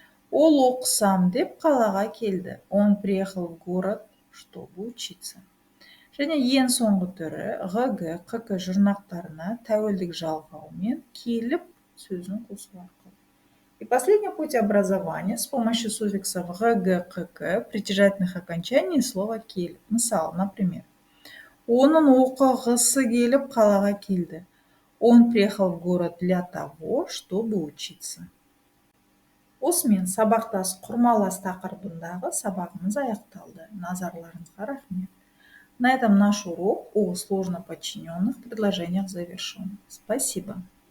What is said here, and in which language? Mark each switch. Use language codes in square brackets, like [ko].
[kk] Ол оқысам деп қалаға келді. [ru] Он приехал в город, чтобы учиться. [kk] Және ең соңғы түрі г, қк жұрнақтарына тәуелдік жалғаумен келіп сөзін қосу арқылы. [ru] И последний путь образования с помощью суффиксов г, кк, притяжательных окончаний слова келіп. [kk] Мысалы, [ru] например, [kk] оның оқығысы келіп қалаға келді. [ru] Он приехал в город для того, чтобы учиться. [kk] Осымен сабақтас құрмалас тақырыбындағы сабағымыз аяқталды. Назарларыңызға рахмет. [ru] На этом наш урок о сложно подчиненных предложениях завершен. Спасибо.